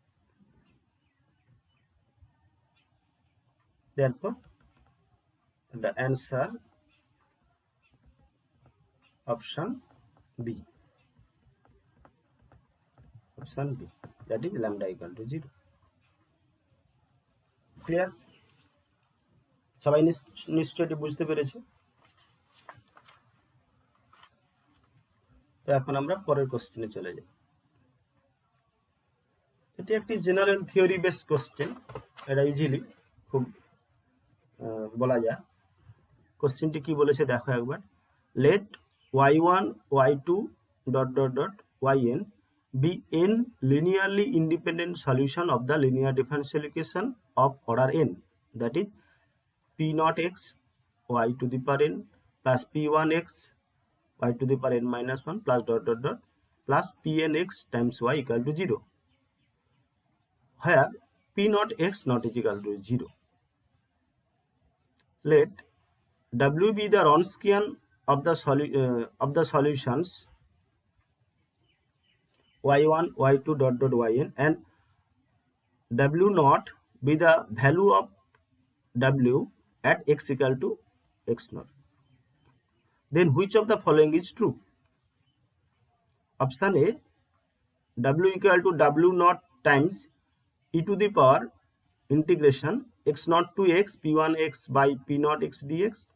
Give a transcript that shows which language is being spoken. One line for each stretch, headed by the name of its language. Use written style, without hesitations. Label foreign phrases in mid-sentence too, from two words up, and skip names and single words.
English: Therefore the answer option B, option B, that is lambda equal to 0.
Bangla: ক্লিয়ার? সবাই নিশ্চয়ই বুঝতে পেরেছো? তো এখন আমরা পরের কোশ্চেনে চলে যাই। এটি একটি
English: general theory base question,
Bangla: এটা ইজিলি খুব বলা যায়। কোশ্চেনটি কি বলেছে দেখো একবার।
English: লেট y1 y2 dot dot dot yn be n linearly independent solution of the linear differential equation of order n, that is p naught x y to the power n plus p1x y to the power n minus 1 plus dot dot dot plus pnx times y equal to 0, where p naught x not is equal to 0. Let W be the Wronskian of the solutions y1 y2 dot dot yn, and W naught be the value of W at x equal to x naught. Then which of the following is true? Option A, W equal to W naught times e to the power integration x naught to x p1x by p naught x dx.